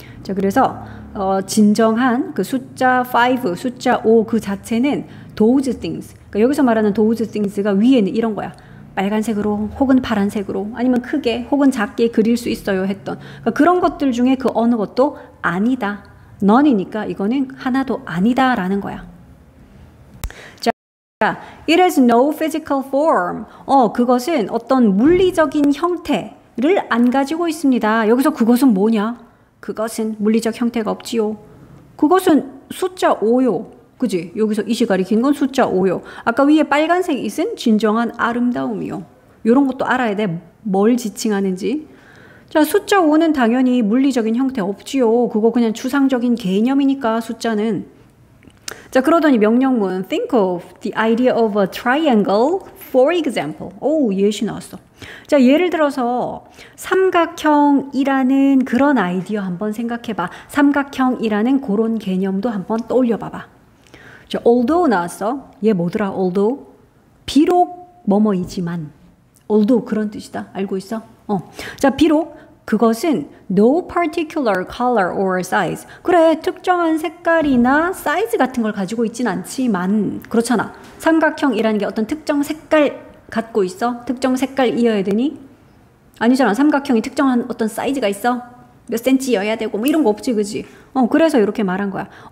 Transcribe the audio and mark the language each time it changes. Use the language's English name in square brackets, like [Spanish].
[Korean] 자, 그래서 진정한 그 숫자 5, 숫자 5 그 자체는 [English] those things. [Korean] 그러니까 여기서 말하는 [English] those things [Korean] 가 위에는 이런 거야. 빨간색으로 혹은 파란색으로 아니면 크게 혹은 작게 그릴 수 있어요 했던 그러니까 그런 것들 중에 그 어느 것도 아니다. none이니까 이거는 하나도 아니다라는 거야. [English] 자, it has no physical form. [Korean] 그것은 어떤 물리적인 형태를 안 가지고 있습니다. 여기서 그것은 뭐냐? 그것은 물리적 형태가 없지요. 그것은 숫자 5요. 그지? 여기서 이 시가리 긴 건 숫자 5요. 아까 위에 빨간색 있은 진정한 아름다움이요. 이런 것도 알아야 돼. 뭘 지칭하는지. 자, 숫자 5는 당연히 물리적인 형태 없지요. 그거 그냥 추상적인 개념이니까 숫자는. 자, 그러더니 명령문 [English] think of the idea of a triangle for example. [Korean] 오, 예시 나왔어. 자, 예를 들어서 삼각형이라는 그런 아이디어 한번 생각해봐. 삼각형이라는 그런 개념도 한번 떠올려봐봐. 자, although 나왔어. 얘 뭐더라? although. 비록 뭐뭐이지만. although 그런 뜻이다. 알고 있어? 자, 비록 그것은 [English] no particular color or size. [Korean] 그래, 특정한 색깔이나 사이즈 같은 걸 가지고 있진 않지만 그렇잖아. 삼각형이라는 게 어떤 특정 색깔 갖고 있어? 특정 색깔이어야 되니? 아니잖아. 삼각형이 특정한 어떤 사이즈가 있어? 몇 센치여야 되고 뭐 이런 거 없지, 그지? 그래서 이렇게 말한 거야.